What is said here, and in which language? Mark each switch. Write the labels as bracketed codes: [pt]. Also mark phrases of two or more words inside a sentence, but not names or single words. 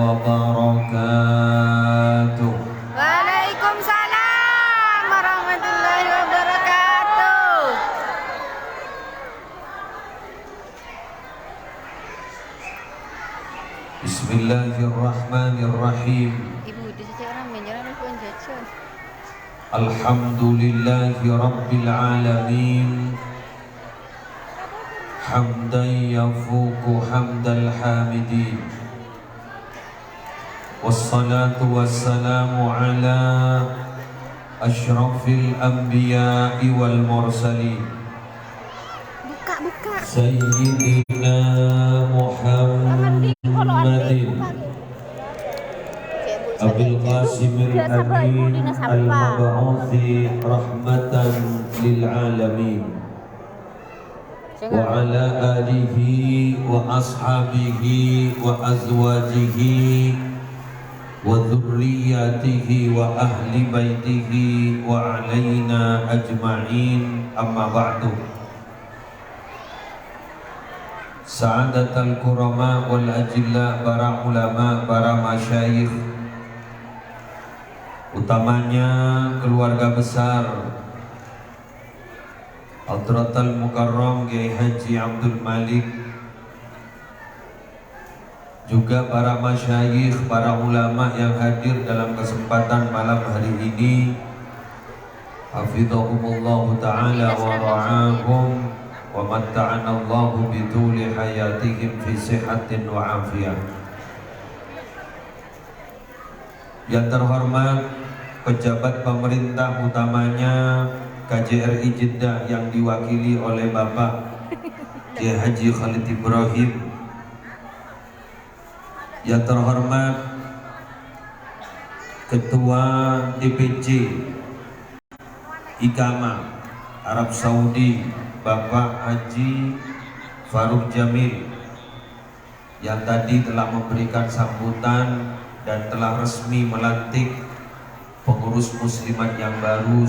[ar] وبركاته. وعليكم السلام ورحمة الله وبركاته. بسم الله الرحمن الرحيم. [id] Ibu di sini orang menjalan pun jajan. [ar] الحمد لله رب العالمين. حمدا يوافي حمد الحامدين. والصلاة والسلام على أشرف الأنبياء والمرسلين. [id] Buka. [ar] سيدنا محمد أبي القاسم الأمين المبعوث رحمة للعالمين وعلى آله وأصحابه وأزواجه وذرياته وأهل بيته وعلينا أجمعين أما بعد. سعادة الكرماء والأجلاء, [id] para ulama, para masyayikh, utamanya keluarga besar [ar] حضرة المكرم [id] Kiai Haji Abdul Malik, juga para masyayikh, para ulama yang hadir dalam kesempatan malam hari ini. [ar] حفظهم الله تعالى ورعاهم ومتعنا الله بطول حياتهم في صحة وعافية. [id] Yang terhormat pejabat pemerintah, utamanya KJRI Jeddah yang diwakili oleh Bapak Kiai Haji Khalid Ibrahim. Yang terhormat Ketua DPC Ikama Arab Saudi Bapak Haji Faruk Jamil, yang tadi telah memberikan sambutan dan telah resmi melantik pengurus muslimat yang baru.